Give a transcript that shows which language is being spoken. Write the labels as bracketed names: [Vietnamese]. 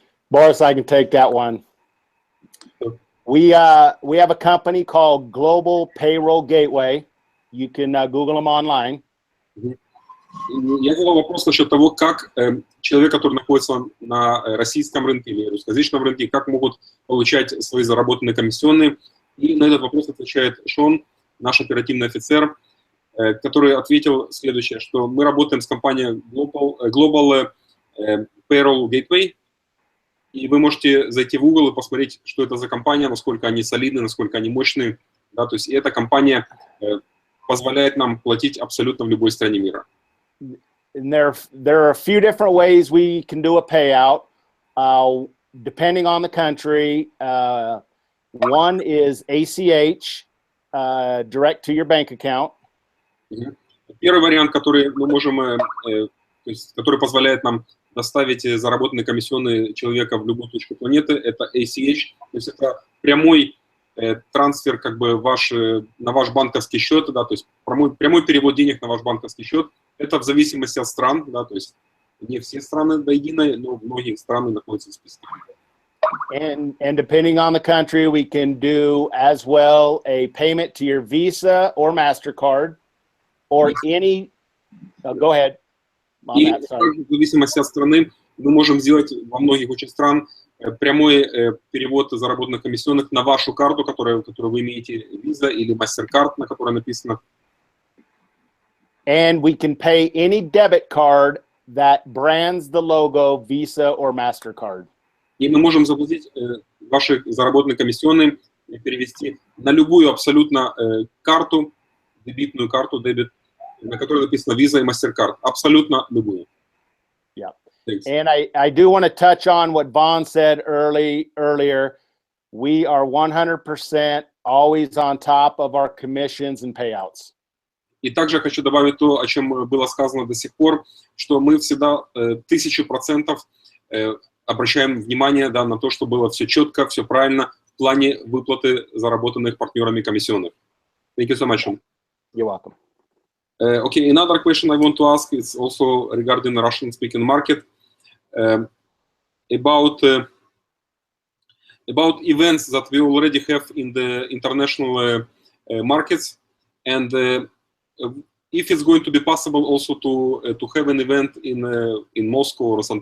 [English] Boris, I can take that one. We have a company called Global Payroll Gateway. You can Google them online. [Russian] Я задал вопрос насчет того, как человек, который находится на российском рынке или русскоязычном рынке, как могут получать свои заработанные комиссионные. И на этот вопрос отвечает Шон, наш оперативный офицер, который ответил следующее, что мы работаем с компанией Global Payroll Gateway. И вы можете зайти в Google и посмотреть, что это за компания, насколько они солидны, насколько они мощные. Да, то есть эта компания позволяет нам платить абсолютно в любой стране мира. [English] There are a few different ways we can do a payout, depending on the country. One is ACH, direct to your bank account. [Russian] Первый вариант, который мы можем то есть, который позволяет нам доставить заработанные комиссионные человека в любую точку планеты, это ACH, то есть это прямой трансфер как бы на ваш банковский счет, да, то есть прямой перевод денег на ваш банковский счет. Это в зависимости от стран, да, то есть не все страны до единой, но многие страны находятся в списке. [English] And depending on the country, we can do as well a payment to your Visa or MasterCard or any. Go ahead. [Russian] И в зависимости от страны мы можем сделать во многих очень стран прямой перевод заработанных комиссионных на вашу карту, которую вы имеете, Visa или MasterCard, на которой написано. [English] And we can pay any debit card that brands the logo Visa or MasterCard. [Russian] И мы можем заплатить ваши заработанные комиссионные, перевести на любую абсолютно карту, дебетную карту, дебет, на которой написано Visa и MasterCard. Абсолютно любую. [English] Yeah. Thanks. And I do want to touch on what Vaughn said earlier. We are 100% always on top of our commissions and payouts. [Russian] И также хочу добавить то, о чем было сказано до сих пор, что мы всегда 1000% обращаем внимание, да, на то, что было все четко, все правильно в плане выплаты заработанных партнерами комиссионных. [English] Thank you so much. You're welcome. Okay, another question I want to ask is also regarding the Russian-speaking market, about events that we already have in the international markets, and if it's going to be possible also to have an event in Moscow or St.